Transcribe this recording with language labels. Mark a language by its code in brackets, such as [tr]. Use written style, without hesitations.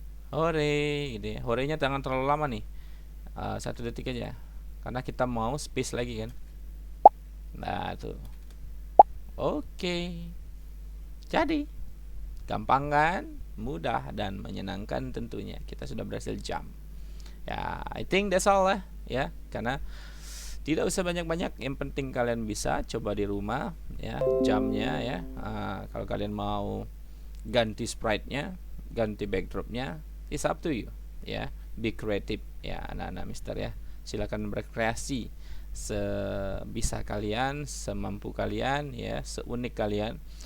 [id] Hore gitu ya. Horenya jangan terlalu lama nih. 1 detik aja. Karena kita mau space lagi kan. Nah, tuh. Oke. Jadi, gampang kan? Mudah dan menyenangkan tentunya. Kita sudah berhasil jump. [en] Ya, I think that's all [id] lah ya. Karena tidak usah banyak-banyak, yang penting kalian bisa coba di rumah ya, jumpnya ya. Kalau kalian mau ganti sprite-nya, ganti backdrop-nya, [en] it's up to you [id] ya. [en] Be creative [id] ya anak-anak Mister ya. Silakan berkreasi sebisa kalian, semampu kalian ya, seunik kalian.